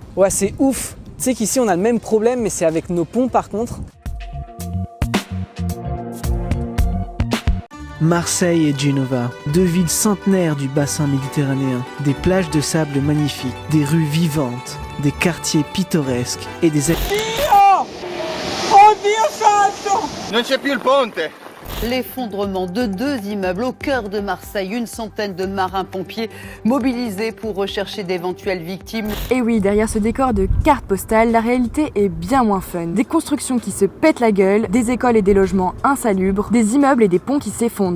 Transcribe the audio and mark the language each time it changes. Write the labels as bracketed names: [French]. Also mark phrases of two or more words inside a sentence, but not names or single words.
[French] Ouais c'est ouf, tu sais qu'ici on a le même problème mais c'est avec nos ponts par contre. Marseille et Genova, deux villes centenaires du bassin méditerranéen, des plages de sable magnifiques, des rues vivantes, des quartiers pittoresques et des... [Italian] Non c'è più il ponte. [French] L'effondrement de 2 immeubles au cœur de Marseille, une centaine de marins-pompiers mobilisés pour rechercher d'éventuelles victimes. Et oui, derrière ce décor de carte postale, la réalité est bien moins fun. Des constructions qui se pètent la gueule, des écoles et des logements insalubres, des immeubles et des ponts qui s'effondrent.